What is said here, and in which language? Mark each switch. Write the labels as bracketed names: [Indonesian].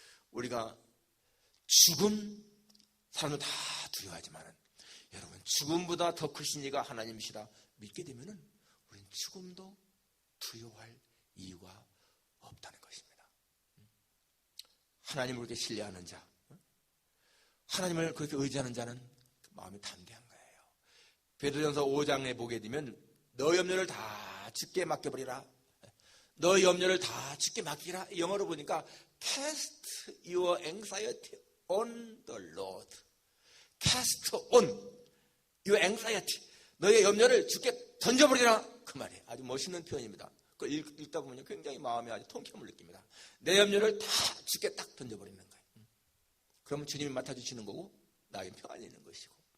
[Korean] 우리가 죽음, 사람은 다 두려워하지만 여러분, 죽음보다 더 크신 이가 하나님이시라 믿게 되면 우리는 죽음도 두려워할 이유가 없다는 것입니다. 하나님을 그렇게 신뢰하는 자, 하나님을 그렇게 의지하는 자는 마음이 담대한 거예요. 베드로전서 5장에 보게 되면 너 염려를 다 주께 맡겨버리라. 너 염려를 다 주께 맡기라. 영어로 보니까 [English] Cast your anxiety on the Lord. Cast on your anxiety. [Korean] 너의 염려를 주께 던져버리라. 그 말이에요. 아주 멋있는 표현입니다. 그걸 읽다 보면 굉장히 마음에 아주 통쾌함을 느낍니다. 내 염려를 다 주께 딱 던져버리는 거예요. 그러면 주님이 맡아주시는 거고 나에게 평안이 있는 것이고.